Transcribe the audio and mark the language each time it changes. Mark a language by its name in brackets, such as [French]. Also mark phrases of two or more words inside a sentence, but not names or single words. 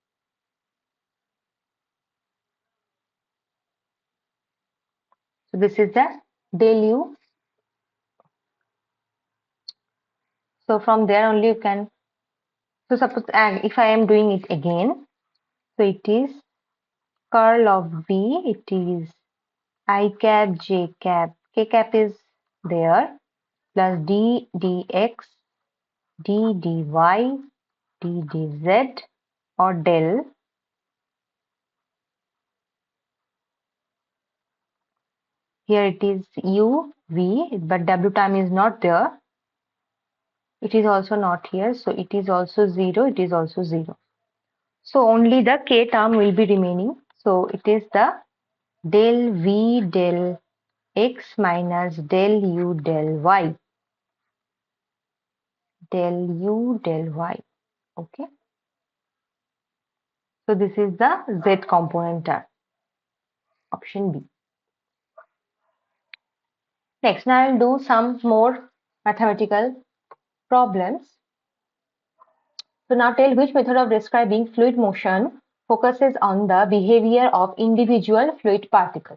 [English] So this is the del u. So from there only you can, so suppose if I am doing it again, so it is curl of v, it is I cap, j cap, k cap is there, plus d dx, d dy, d dz, or del. Here it is u, v, but w term is not there. It is also not here, so it is also 0, it is also 0. So only the k term will be remaining. So it is the del v del x minus del u del y. Del u del y. Okay. So this is the z component term. Option B. Next, now I'll do some more mathematical problems. So now tell which method of describing fluid motion focuses on the behavior of individual fluid particles.